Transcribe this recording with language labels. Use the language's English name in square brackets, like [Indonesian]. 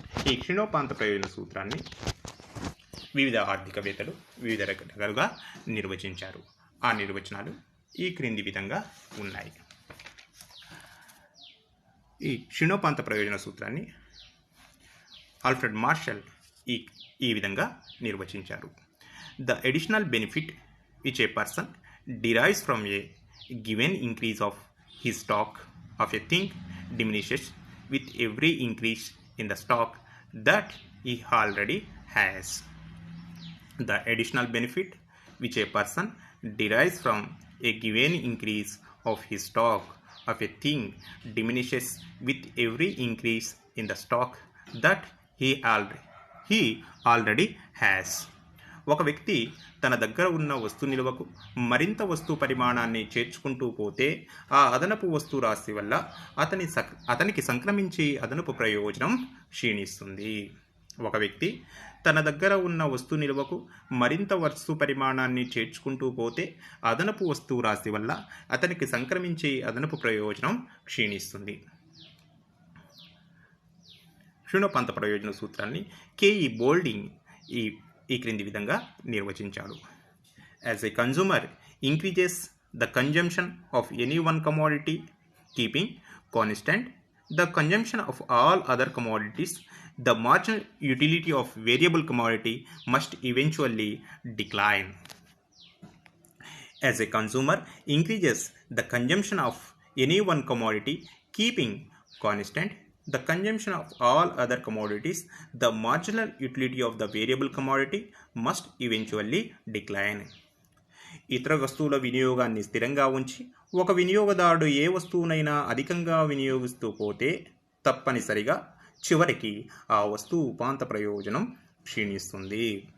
[Telugu] ఈ క్షీణోపాంత ప్రయోజన సూత్రాన్ని వివిధ ఆర్థికవేత్తలు వివిధ రకాలుగా నిర్వచించారు. ఆ నిర్వచనాలు ఈ క్రింది విధంగా ఉన్నాయి. ఈ క్షీణోపాంత ప్రయోజన సూత్రాన్ని ఆల్ఫ్రెడ్ మార్షల్ ఈ విధంగా నిర్వచించారు. [English] The additional benefit which a person derives from a given increase of his stock of a thing diminishes with every increase in the stock that he already has. The additional benefit which a person derives from a given increase of his stock of a thing diminishes with every increase in the stock that he already has. [Telugu] ఒక వ్యక్తి తన దగ్గర ఉన్న వస్తు నిల్వకు మరింత వస్తు పరిమాణాన్ని చేర్చుకుంటూ పోతే ఆ అదనపు వస్తు రాశి వల్ల అతనికి సంక్రమించి అదనపు ప్రయోజనం క్షీణిస్తుంది. ఒక వ్యక్తి తన దగ్గర ఉన్న వస్తు నిల్వకు మరింత వస్తు పరిమాణాన్ని చేర్చుకుంటూ పోతే అదనపు వస్తువు రాశి వల్ల అతనికి సంక్రమించి అదనపు ప్రయోజనం క్షీణిస్తుంది. క్షీణోపాంత ప్రయోజన సూత్రాన్ని కేఈ బోల్డింగ్ ఈ క్రింది విధంగా నిర్వచించాడు. [English] As a consumer increases the consumption of any one commodity keeping constant the consumption of all other commodities the marginal utility of variable commodity must eventually decline. As a consumer increases the consumption of any one commodity keeping constant the consumption of all other commodities, the marginal utility of the variable commodity must eventually decline. [Telugu] ఇతర వస్తువుల వినియోగాన్ని స్థిరంగా ఉంచి ఒక వినియోగదారుడు ఏ వస్తువునైనా అధికంగా వినియోగిస్తూ పోతే తప్పనిసరిగా చివరికి ఆ వస్తువు ఉపాంత ప్రయోజనం క్షీణిస్తుంది.